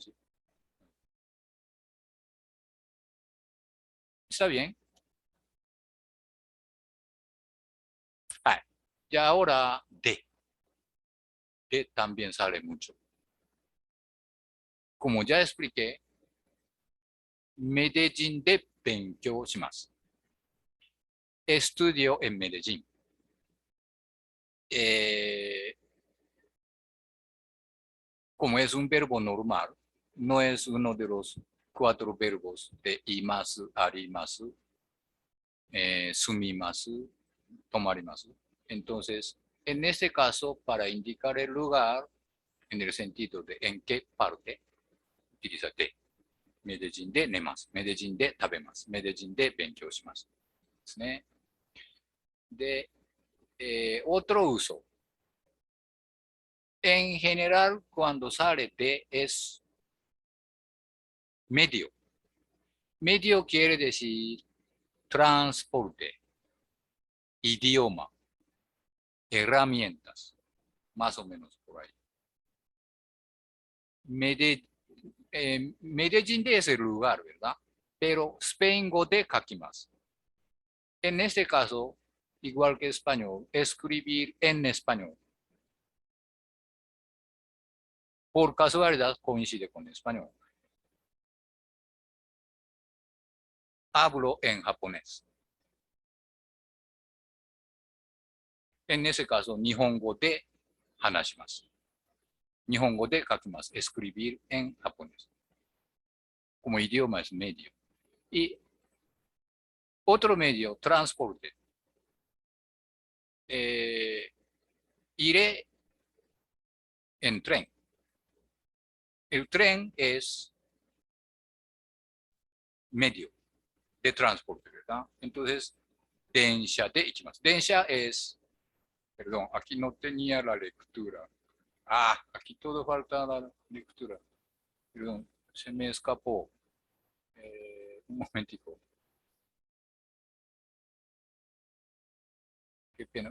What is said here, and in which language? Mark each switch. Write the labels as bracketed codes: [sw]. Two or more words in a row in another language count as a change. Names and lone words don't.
[es] ¿Sí? ¿Está bien? Y ahora de. De también sale mucho. Como ya expliqué, Medellín [ja] で勉強します。 [es] Estudio en Medellín. Como es un verbo normal, no es uno de los 4 verbos de [ja] います、あります, 住みます、泊まります. [es] Entonces, en este caso, para indicar el lugar, en el sentido de en qué parte, utiliza de. [ja] Medellín で寝ます。 Medellín で食べます。 Medellín で勉強します。ですね。 [es] で、otro uso. En general, cuando sale de es medio. Medio quiere decir transporte, idioma, herramientas, más o menos por ahí. Medellín de es el lugar, ¿verdad? Pero [ja] スペイン語で書きます。 [es] En este caso, igual que español, escribir en español. Por casualidad coincide con español. Hablo en japonés. En ese caso, [ja] 日本語で話します。日本語で書きます。 [es] escribir en japonés. Como idioma es medio. Y otro medio, transporte. Iré en tren. El tren es medio de transporte, ¿verdad? Entonces, [ja] 電車で行きます。 [es] 電車 es, perdón, aquí no tenía la lectura. Aquí todo falta la lectura. Perdón, se me escapó. Un momentico. Qué pena.